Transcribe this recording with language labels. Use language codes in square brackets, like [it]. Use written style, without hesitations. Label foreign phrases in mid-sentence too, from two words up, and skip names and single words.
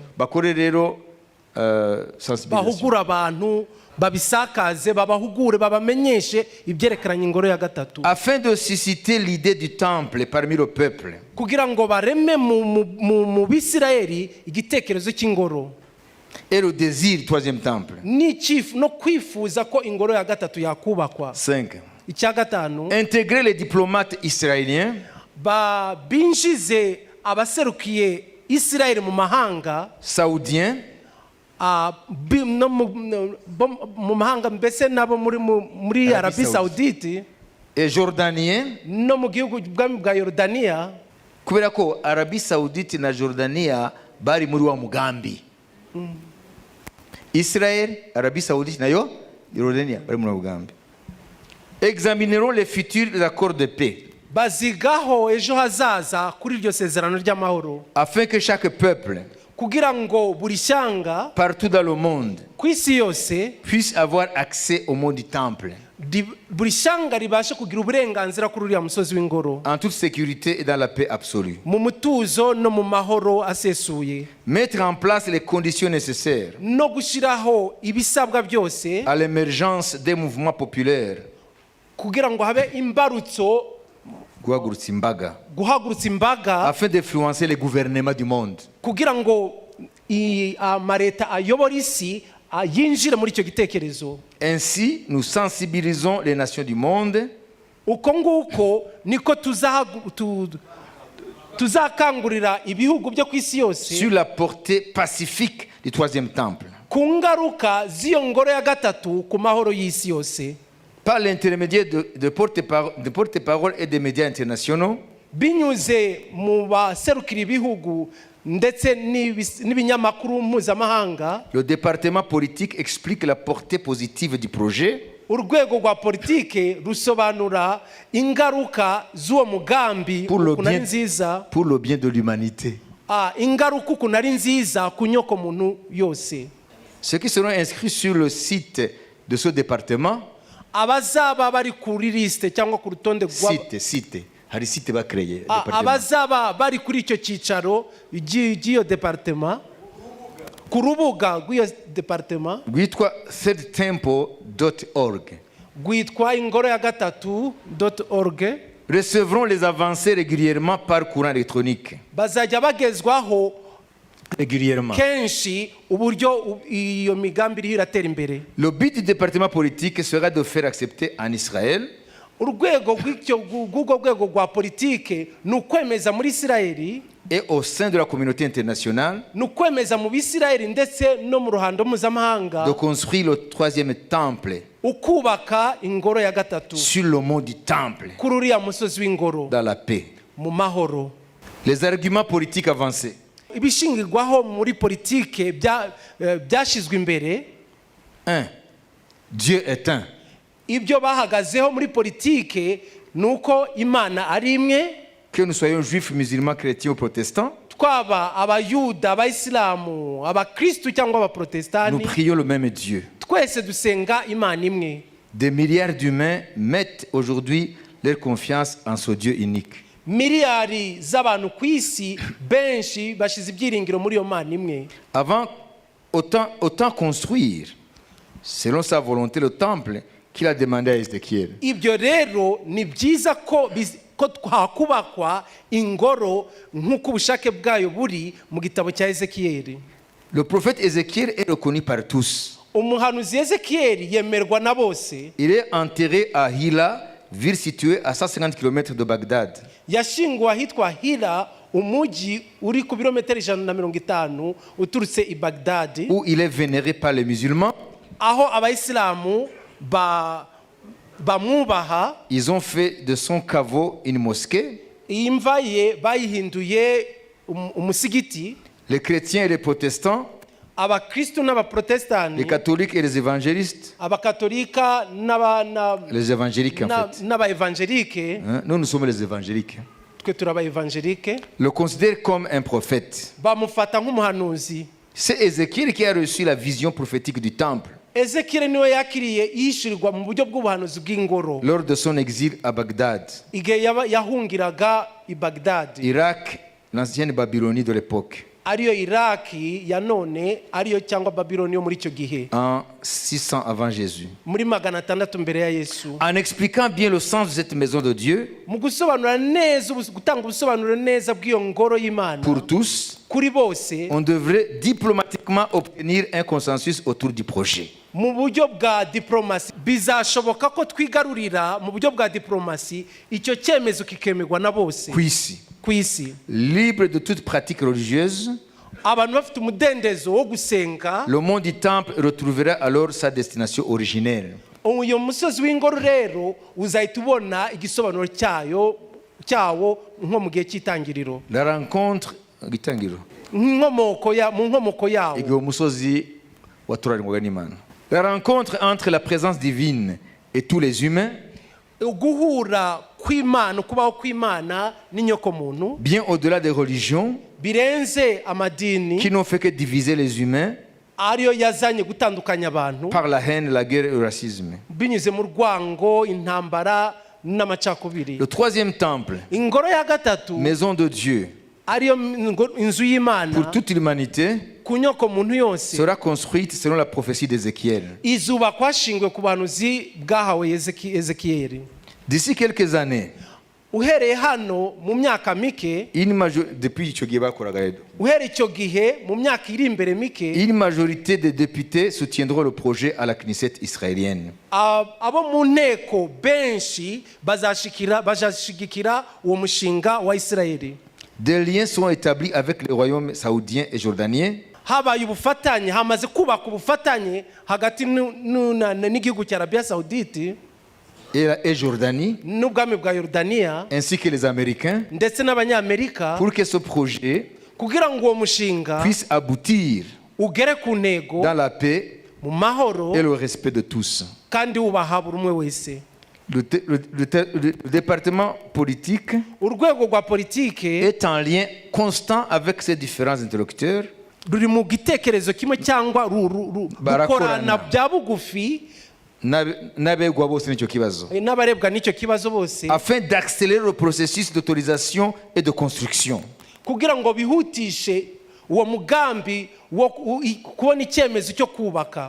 [rw] Bakore rero sensibilisation, bahugura abantu, babisakaze, babahugure, babamenyeshe ibyerekeranye ingoro ya gatatu, [fr] afin de susciter l'idée du temple parmi le peuple. [rw] kugira ngo bareme mu Bisirayeli igitekerezo cy'ingoro [fr] Et le désir du troisième temple. [rw] no kwifuza ko ingoro ya gatatu yakubakwa. 5. Icya gatanu, [fr] Intégrer les diplomates israéliens [rw] binjize abaserukiye Isirayeli mu mahanga, [fr] saoudiens [rw] mu mahanga mbese nabo muri Arabie Saoudite [fr] et jordaniens, [rw] no mu gihugu bwa Yorodaniya, kubera ko Arabie Saoudite na Jordania bari muri wa mugambi. Israël, Arabie Saoudite nayo Jordania bari muri wa mugambi. [fr] Examinerons les futurs accords de paix, [rw] bazigaho ejo hazaza kuri iryo sezerano ry'amahoro, [fr] afin que chaque peuple [rw] kugira ngo buri shyanga [fr] partout dans le monde [rw] ku isi yose, [fr] puisse avoir accès au mont du temple [rw] buri shyanga ribashe kugira uburenganzira kuri uriya musozi w'ingoro [fr] en toute sécurité et dans la paix absolue. [rw] mu mutuzo no mu mahoro asesuye, [fr] Mettre en place les conditions nécessaires [rw] no gushyiraho ibisabwa byose [fr] à l'émergence des mouvements populaires, [rw] kugira ngo habe imbarutso, guhagurutsa imbaga [fr] afin d'influencer les gouvernements du monde. [rw] kugira ngo amaleta ayobora isi yinjire muri icyo gitekerezo. [fr] Ainsi, nous sensibilisons les nations du monde [rw] Uko nguko niko tuzakangurira ibihugu byo ku isi yose [fr] sur la portée pacifique du troisième temple, [rw] ku ngaruka z'iyo ngoro ya gatatu ku mahoro y'isi yose, [fr] par l'intermédiaire de porte-parole et des médias internationaux, [rw] binyuze mu baserukira ibihugu ndetse n'ibinyamakuru mpuzamahanga. [fr] le département politique explique la portée positive du projet [rw] Urwego rwa politike rusobanura ingaruka z'uwo mugambi ukuntu ari nziza, [fr] pour le bien de l'humanité. [rw] ingaruka ukuntu ari nziza ku nyoko muntu yose. [fr] Ceux qui seront inscrits sur le site de ce département, [rw] Abazaba bari kuri liste cyangwa ku rutonde site hari site bakreye, abazaba bari kuri icyo cyicaro cy'iyo departement, ku rubuga rw'iyo departement rwitwa thirdtemple.org, rwitwa ingoro ya gatatu.org, [fr] recevront les avancées régulièrement par courant électronique. [rw] bazajya bagezwaho [fr] Régulièrement. [rw] kenshi uburyo iyo migambi iriho iratera imbere. [fr] Le but du département politique sera de faire accepter en Israël [rw] Urwego rw'urwo rwego rwa politike ni ukwemeza muri Isirayeli, [fr] et au sein de la communauté internationale [rw] ni ukwemeza mu Bisirayeli ndetse no mu ruhando mpuzamahanga [fr] de construire le troisième temple [rw] ukubaka ingoro ya gatatu [fr] sur le mont du temple [rw] kuri uriya musozi w'ingoro [fr] dans la paix. [rw] mu mahoro. [fr] Les arguments politiques avancés. [rw] Ibishingirwaho muri politike byashyizwe imbere. [fr] 1. Dieu est un. [rw] Ibyo bahagazeho muri politike ni uko Imana ari imwe, [fr] Que nous soyons juifs, musulmans, chrétiens ou protestants, [rw] twaba abayuda, abayisilamu, abakristu cyangwa [fr] nous [rw] abaprotestani, [fr] prions le même Dieu. [rw] twese dusenga Imana imwe. [fr] Des milliards d'humains mettent aujourd'hui leur confiance en ce Dieu unique. [rw] Miliyari z'abantu ku isi benshi bashize ibyiringiro muri iyo Mana imwe. [fr] Avant autant construire, selon sa volonté, le temple qu'il a demandé à Ézéchiel. [rw] ibyo rero ni byiza ko hakubakwa ingoro nk'uko ubushake bwayo buri mu gitabo cya Ezekiyeli. [fr] Le prophète Ézéchiel est reconnu par tous. [rw] umuhanuzi Ezekiyeli yemerwa na bose. [fr] Il est enterré à Hila, ville située à 150 km de Bagdad. [rw] yashinguwe ahitwa Hira, umujyi uri ku birometero 150 uturutse i Bagdad, [fr] Où il est vénéré par les musulmans. [rw] aho abayisilamu bamwubaha. [fr] Ils ont fait de son caveau une mosquée. [rw] iyi mva ye bayihinduye umusigiti. [fr] Les chrétiens et les protestants, [rw] abakristu [fr] les [rw] n'abaprotestani, [fr] catholiques et les évangélistes, [rw] abakatolika [fr] les évangéliques en fait. [rw] n'abaevangelike, [fr] Hein, nous sommes les évangéliques. [rw] twe turi abaevangelike, [fr] Le considèrent comme un prophète. [rw] bamufata nk'umuhanuzi. [fr] C'est Ézéchiel qui a reçu la vision prophétique du temple [rw] Ezekiyeli niwe yakiriye yishyurirwa mu buryo bw'ubuhanuzi bw'ingoro [fr] lors de son exil à Bagdad, [rw] igihe yahungiraga i Bagdad, [fr] Irak, l'ancienne Babylonie de l'époque, [rw] ariyo Iraki ya none, ariyo cyangwa Babiloni yo muri icyo gihe, [fr] en 600 avant Jésus. [rw] muri 600 mbere ya Yesu. [fr] En expliquant bien le sens de cette maison de Dieu [rw] mu gusobanura neza, gutanga ubusobanuro neza bw'iyo ngoro y'Imana [fr] pour tous, [rw] kuri bose, [fr] on devrait diplomatiquement obtenir un consensus autour du projet. [rw] mu buryo bwa diplomasi bizashoboka ko twigarurira mu buryo bwa diplomasi icyo cyemezo kikemerwa na bose [fr] Qu'ici, [rw] ku isi. [fr] libre de toute pratique religieuse, [rw] abantu bafite umudendezo wo gusenga, [fr] le mont du temple retrouvera alors sa destination originelle. [rw] uyu musozi w'ingoro rero uzahita ubona igisobanuro cyawo nko mu gihe cy'itangiriro, [fr] La rencontre gitangiro [rw] mu nkomoko yawo. igihe umusozi watoranywaga n'Imana. [fr] La rencontre entre la présence divine et tous les humains, [rw] guhura kw'Imana, kubaho kw'Imana n'inyokomuntu [fr] bien au-delà des religions [rw] birenze amadini, [fr] qui n'ont fait que diviser les humains [rw] ariyo yazanye gutandukanya abantu [fr] par la haine, la guerre et le racisme. [rw] binyuze mu rwango, intambara n'amacakubiri. [fr] Le troisième temple, [rw] ingoro ya gatatu [fr] maison de Dieu [rw] ariyo inzu y'Imana [fr] pour toute l'humanité, [rw] ku nyokomuntu yose, [fr] sera construite selon la prophétie d'Ézéchiel. [rw] izubakwa hashingiwe ku buhanuzi bwahawe Ezekiyeli. [fr] D'ici quelques années, [rw] uhereye hano mu myaka mike, depuis icyo gihe bakoraga rero, uhereye icyo gihe mu myaka iri imbere mike, [fr] une majorité des députés soutiendront le projet à la Knesset israélienne. [rw] abo mu nteko benshi bazashigikira uwo mushinga wa Isirayeli. [fr] Des liens sont établis avec les royaumes saoudiens et jordaniens. [rw] habaye ubufatanye, hamaze kubaka ubufatanye hagati n'igihugu cya Arabia Saoudite [fr] Et Jordanie, [rw] n'ubwami bwa Yorodaniya, [fr] ainsi que les Américains, [rw] ndetse n'abanyamerika, [fr] pour que ce projet [rw] kugira ngo uwo mushinga [fr] puisse aboutir [rw] ugere ku ntego [fr] dans la paix [rw] mu mahoro [fr] et le respect de tous. [rw] kandi wubaha buri umwe wese. [fr] Le département politique [rw] urwego rwa politike [fr] est en lien constant avec ses différents interlocuteurs. [rw] ruri mu gitekerezo kimwe cyangwa rukorana bya bugufi n'abegwa bose n'icyo kibazo, n'abarebwa n'icyo kibazo bose, [fr] afin d'accélérer le processus d'autorisation et de construction. [rw] kugira ngo bihutishe uwo mugambi wo kubona icyemezo cyo kubaka.